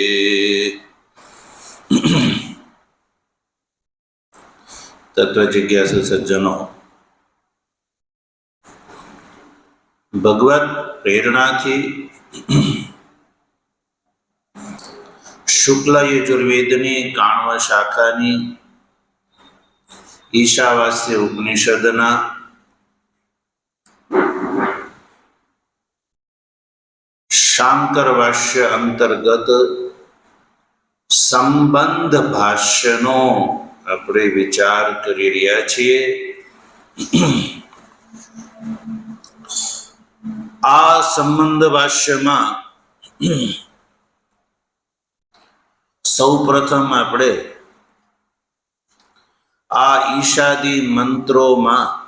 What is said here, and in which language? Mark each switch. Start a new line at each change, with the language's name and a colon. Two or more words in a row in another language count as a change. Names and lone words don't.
Gujarati: તત્વજિજ્ઞાસુ સજ્જનો, ભગવત પ્રેરણા થી શુક્લ યજુર્વેદની કાણ્વ શાખાની ઈશાવાસ્ય ઉપનિષદના શાંકર ભાષ્ય અંતર્ગત સંબંધ ભાષ્યનો આપણે વિચાર કરી રહ્યા છીએ। આ સંબંધ ભાષ્યમાં સૌપ્રથમ આપણે આ ઈશાદી મંત્રોમાં